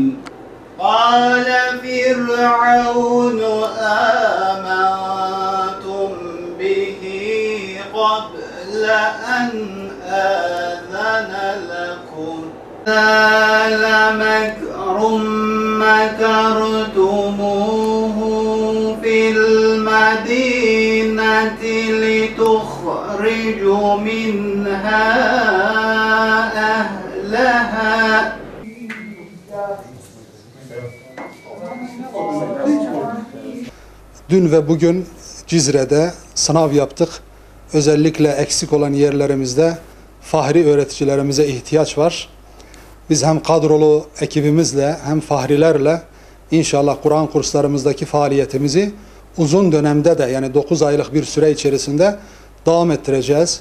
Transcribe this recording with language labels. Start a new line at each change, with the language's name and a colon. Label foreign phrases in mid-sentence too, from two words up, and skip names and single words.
Arabic: قال فرعون آمنتم به قبل أن آذن لكم لمكر مكرتموه في المدينة لتخرجوا منها أهلها.
Turkish: Dün ve bugün Cizre'de sınav yaptık. Özellikle eksik olan yerlerimizde fahri öğreticilerimize ihtiyaç var. Biz hem kadrolu ekibimizle hem fahrilerle inşallah Kur'an kurslarımızdaki faaliyetimizi uzun dönemde de yani 9 aylık bir süre içerisinde devam ettireceğiz.